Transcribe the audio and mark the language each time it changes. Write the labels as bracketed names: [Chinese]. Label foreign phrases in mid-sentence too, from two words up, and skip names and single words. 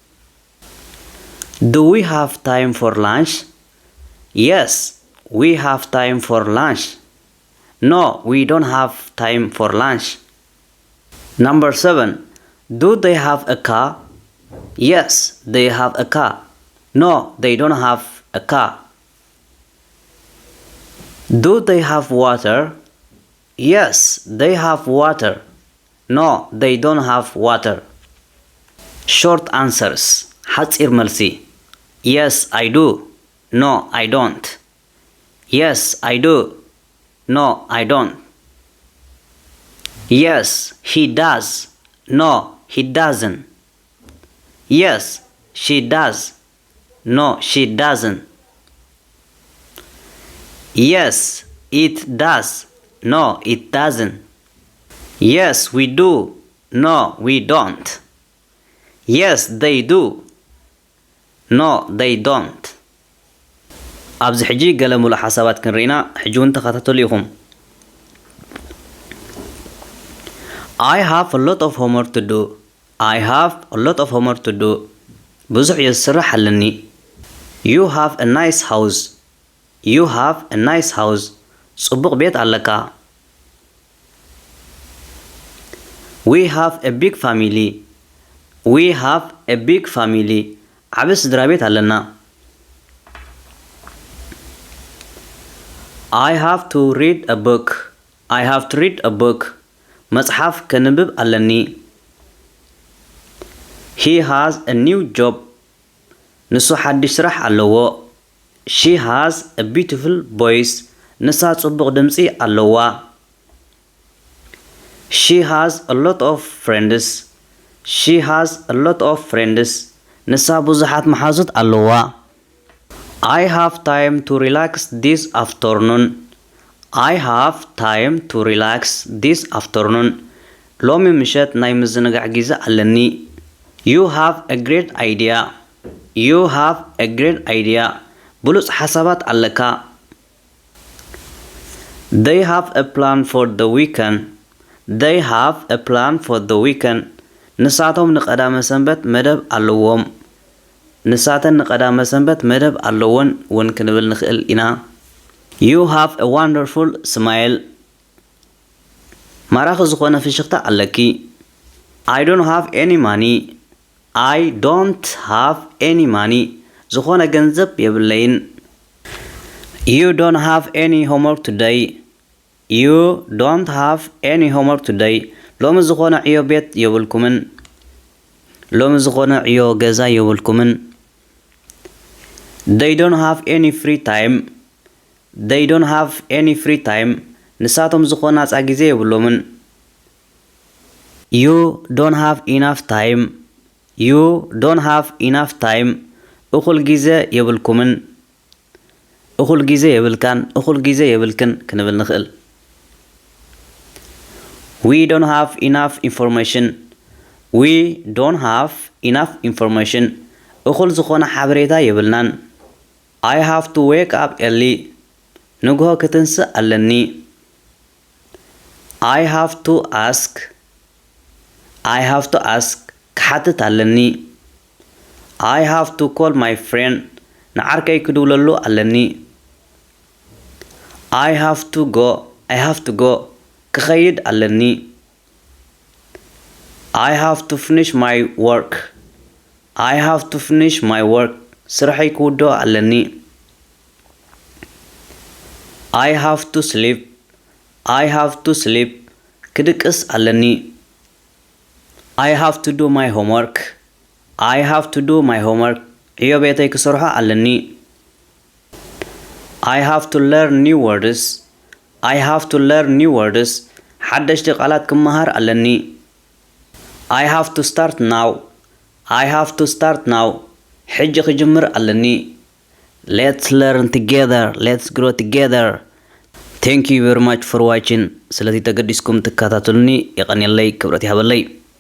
[English] do we have time for lunch yes we have time for lunch no we don't have time for lunch number 7 do they have a car yes they have a car no they don't have a car do they have water yes they have water no they don't have water short answers [Tigrinya] ሓፂር መልሲ [English] yes I do no I don't yes I do no I don't yes he does no he doesn't yes she does no she doesn't yes it does no it doesn't yes we do no we don't yes they do no they don't [Tigrinya] ኣብዚ ሕጂ ገለ ሙሉእ ሓሳባት ክንሪና ሕጂ እውን ተኸታተሉ ኢኹም [English] I have a lot of homework to do [Tigrinya] ብዙሕ እየ ዝስራሕ ኣለኒ [English] you have a nice house [Tigrinya] ጽቡቕ ቤት ኣለካ [English] we have a big family [Tigrinya] ዓብ ስድራ ቤት ኣለና [English] I have to read a book [Tigrinya] መጽሓፍ ከንብብ ኣለኒ [English] he has a new job [Tigrinya] ንሱ ሓድሽ ስራሕ ኣለዎ [English] she has a beautiful voice [Tigrinya] ንሳ ጽቡቕ ድምፂ ኣለዋ [English] she has a lot of friends [Tigrinya] ንሳ ብዙሓት መሓዙት ኣለዋ [English] I have time to relax this afternoon [Tigrinya] ሎሚ ምሸት ናይ ምዝንጋዕ ጊዜ ኣለኒ [English] you have a great idea [Tigrinya] ብሉጽ ሓሳባት ኣለካ [English] they have a plan for the weekend [Tigrinya] ንሳቶም ንቀዳመ ሰንበት መደብ ኣለዎም ንሳተን ንቀዳመ ሰንበት መደብ ኣለዎን ውን ክንብል ንኽእል ኢና [English] You have a wonderful smile [Tigrinya] ማራኺ ዝኾነ ፍሽኽታ ኣለኪ [English] I don't have any money I don't have any money [Tigrinya] ዝኾነ ገንዘብ የብለይን [English] You don't have any homework today You don't have any homework today [Tigrinya] ሎሚ ዝኾነ ዕዮ ቤት የብልኩምን ሎሚ ዝኾነ ዕዮ ገዛ የብልኩምን [English] They don't have any free time They don't have any free time [Tigrinya] ንሳቶም ዝኾነ ነፃ ጊዜ የብሎምን [English] You don't have enough time You don't have enough time [Tigrinya] እኹል ጊዜ የብልኩምን እኹል ጊዜ የብልካን እኹል ጊዜ የብልክን ክንብል ንኽእል [English] We don't have enough information We don't have enough information [Tigrinya] እኹል ዝኾነ ሓበሬታ የብልናን [English] I have to wake up early [Tigrinya] ንግሆ ክትንስእ ኣለኒ [English] I have to ask [Tigrinya] ክሓትት ኣለኒ [English] I have to call my friend [Tigrinya] ንዓርከይ ክድውለሉ ኣለኒ [English] I have to go [Tigrinya] ክኸይድ ኣለኒ [English] I have to finish my work [Tigrinya] ስራሐይ ክውዶ ኣለኒ [English] I have to sleep [Tigrinya] ክድቅስ ኣለኒ [English] I have to do my homework [Tigrinya] ዕዮ ቤተይ ክሰርሖ ኣለኒ [English] I have to learn new words [Tigrinya] ሓደሽቲ ቃላት ክመሃር ኣለኒ [English] I have to start now [Tigrinya] ሕጂ ክጅምር ኣለኒ [English] Let's learn together let's grow together Thank you very much for watching [Tigrinya] ስለዚ ተገዲስኩም ትከታተሉኒ ይቀኒለይ ክብረት ይሃበለይ